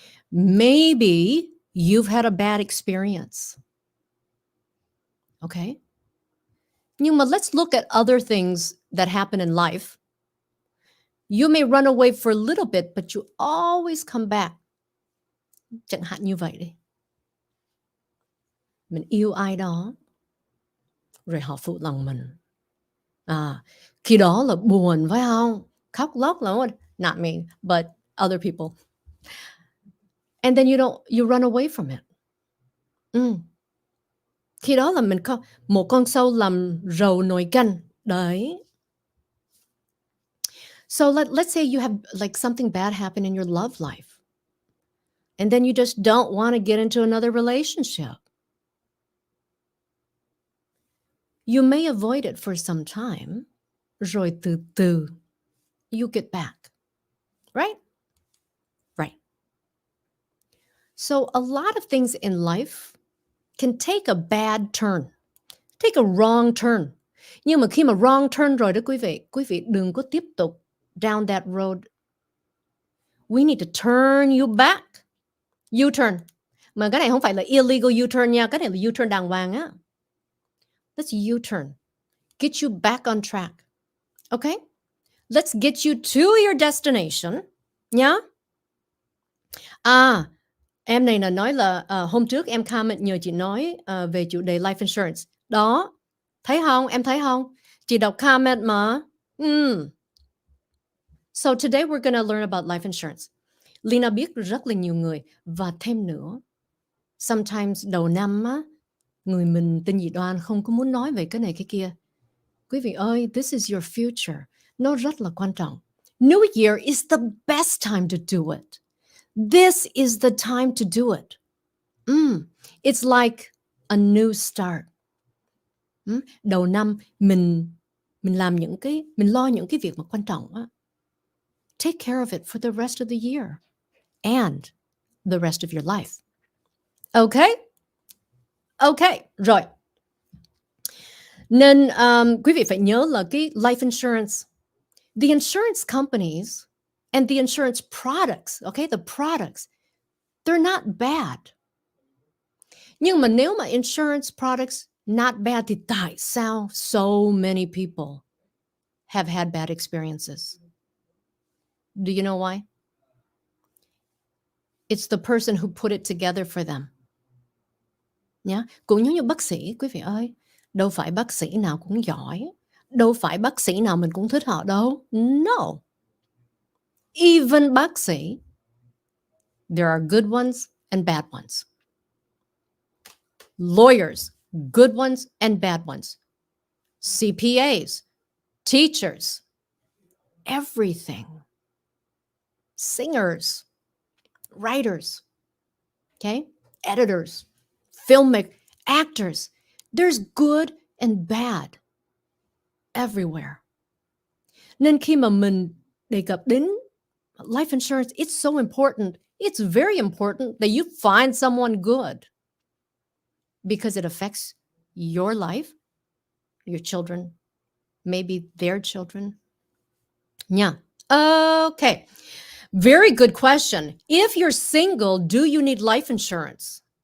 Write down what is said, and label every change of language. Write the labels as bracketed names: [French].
[English] Maybe you've had a bad experience. Okay? [Vietnamese] Nhưng mà [English] let's look at other things that happen in life. You may run away for a little bit, but you always come back. [Vietnamese] Chẳng hạn như vậy đi. Mình yêu ai đó, rồi họ phụ lòng mình. Khi đó là buồn phải không? Khóc lóc lắm. [English] Not me, but other people. And then you run away from it. [Vietnamese] Khi đó là mình có một con sâu làm rầu nồi canh. Đấy. [English] So let's say you have like something bad happen in your love life. And then you just don't want to get into another relationship. You may avoid it for some time. [Vietnamese] Rồi từ từ [English] you get back. Right? Right. So a lot of things in life can take a bad turn. Take a wrong turn. [Vietnamese] Nhưng mà khi mà [English] wrong turn [Vietnamese] rồi đó quý vị đừng có tiếp tục [English] down that road. We need to turn you back. U-turn. [Vietnamese] Mà cái này không phải là [English] illegal U-turn [Vietnamese] nha. Cái này là U-turn đàng hoàng á. [English] Let's U-turn. Get you back on track. Okay? Let's get you to your destination. [Vietnamese] Nhá. Em này là nói là hôm trước em comment nhờ chị nói về chủ đề life insurance. Đó. Thấy không? Em thấy không? Chị đọc comment mà. [English] So today we're going to learn about life insurance. [Vietnamese] Lina biết rất là nhiều người. Và thêm nữa, [English] sometimes [Vietnamese] đầu năm á, người mình tin dị đoan không có muốn nói về cái này cái kia. Quý vị ơi, [English] this is your future. [Vietnamese] Nó rất là quan trọng. [English] New Year is the best time to do it. This is the time to do it. It's like a new start. [Vietnamese] Đầu năm mình làm mình lo những cái việc mà quan trọng á. [English] Take care of it for the rest of the year and the rest of your life. Okay? Okay, [Vietnamese] rồi. Nên quý vị phải nhớ là cái [English] life insurance, the insurance companies and the insurance products, okay, the products, they're not bad. [Vietnamese] Nhưng mà nếu mà [English] insurance products not bad [Vietnamese] thì tại sao [English] so many people have had bad experiences? Do you know why? It's the person who put it together for them. [Vietnamese] Nhá, cũng giống như bác sĩ quý vị ơi, đâu phải bác sĩ nào cũng giỏi, đâu phải bác sĩ nào mình cũng thích họ đâu. [English] No. Even [Vietnamese] bác sĩ, [English] there are good ones and bad ones. Lawyers, good ones and bad ones. CPAs, teachers, everything. Singers, writers, okay? Editors, filmmakers, actors. There's good and bad everywhere. [Vietnamese] Nên khi mà mình đề cập đến life insurance, [English] it's so important. It's very important that you find someone good because it affects your life, your children, maybe their children. Yeah. Okay. Very good question. If you're single, do you need life insurance?